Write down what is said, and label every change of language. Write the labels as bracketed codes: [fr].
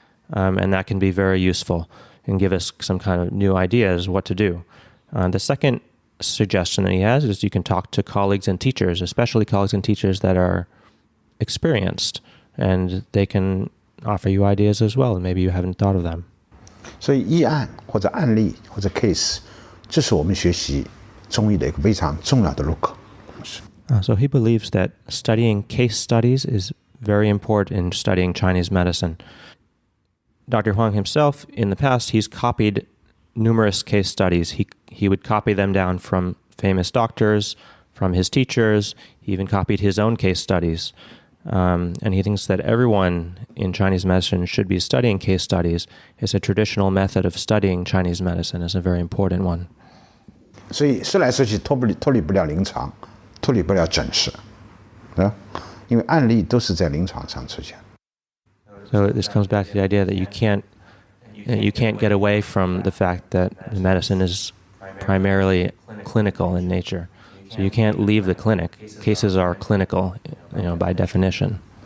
[en] And that can be very useful and give us some kind of new ideas what to do. The second suggestion that he has is you can talk to colleagues and teachers, especially colleagues and teachers that are experienced, and they can offer you ideas as well, and maybe you haven't thought of them. [zh] 所以议案或者案例或者 case， 这是我们学习中医的一个非常重要的入口。 [en] So he believes that studying case studies is very important in studying Chinese medicine. Dr. Huang himself, in the past, he's copied numerous case studies. He would copy them down from famous doctors, from his teachers. He even copied his own case studies. And he thinks that everyone in Chinese medicine should be studying case studies. It's a traditional method of studying Chinese medicine. It's a very important one. [zh] 所以说来说去脱离不了临床，脱离不了诊室，因为案例都是在临床上出现。 [en] So this comes back to the idea that you can't get away from the fact that the medicine is primarily clinical in nature. So you can't leave the clinic. Cases are clinical, by definition.